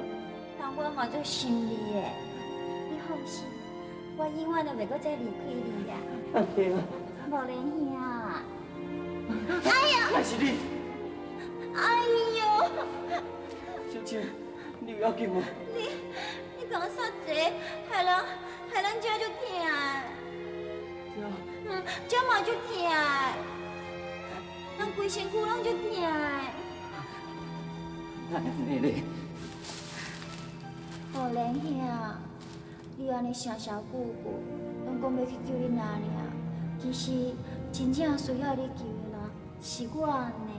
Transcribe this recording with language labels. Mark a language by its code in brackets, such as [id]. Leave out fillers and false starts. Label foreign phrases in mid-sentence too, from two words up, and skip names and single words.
[nan] 但我嘛做想你的，你放心，我永远都袂阁再离开你啦。阿娘，无莲兄，哎呀！那是你。哎呦！小青，你有要紧无？你讲煞济，害人遮就疼。这嘛就疼，人规身躯拢就疼。哪安尼咧？好莲兄，你安尼声声句句，拢讲要去救恁阿娘，其实真正需要你救的人是我呢。